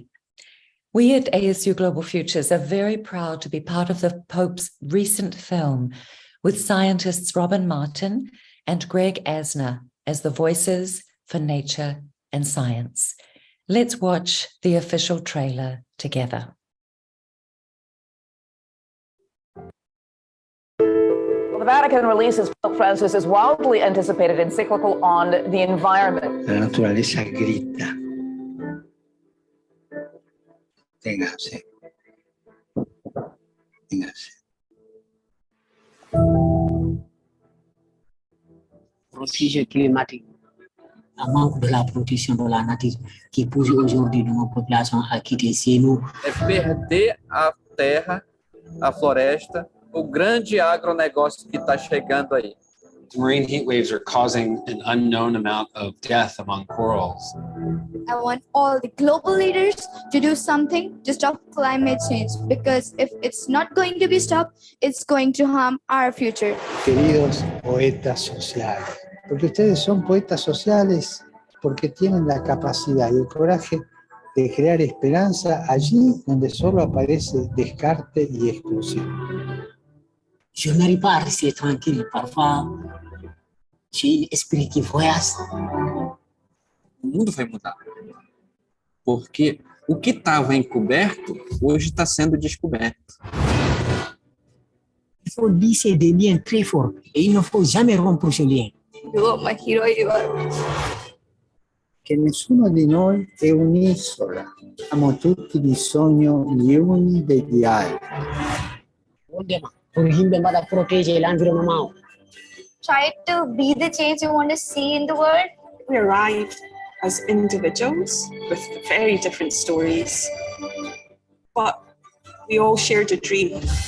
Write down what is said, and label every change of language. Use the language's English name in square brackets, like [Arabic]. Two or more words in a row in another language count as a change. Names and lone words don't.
[English] We at ASU Global Futures are very proud to be part of the Pope's recent film with scientists Robin Martin and Greg Asner as the voices for nature and science. Let's watch the official trailer together. Well, the Vatican releases Pope Francis's wildly anticipated encyclical on the environment. [Spanish] La naturaleza grita. Téngase. Téngase. [French] Protéger climatique. Un manque de la protection de la nature qui pousse aujourd'hui nos populations à quitter chez nous. [Portuguese] É perder a terra, a floresta, o grande agronegócio que está chegando aí. [English] Marine heat waves are causing an unknown amount of death among corals. I want all the global leaders to do something to stop climate change, because if it's not going to be stopped, it's going to harm our future. [Spanish] Queridos poetas sociales, porque ustedes son poetas sociales, porque tienen la capacidad y el coraje de crear esperanza allí donde solo aparece descarte y exclusión. [French] Je n'arrive pas à rester tranquille. Parfois, j'ai l'esprit qui voyage. [Portuguese] O mundo vai mudar. Porque o que estava encoberto, hoje está sendo descoberto. [French] Il faut lisser des liens très forts et il ne faut jamais rompre ce lien. [English] You are my hero, you are. [Italian] Che nessuno di noi è un'isola. Abbiamo tutti bisogno gli uni degli altri. [English] Try to be the change you want to see in the world. We arrived as individuals with very different stories, but we all shared a dream.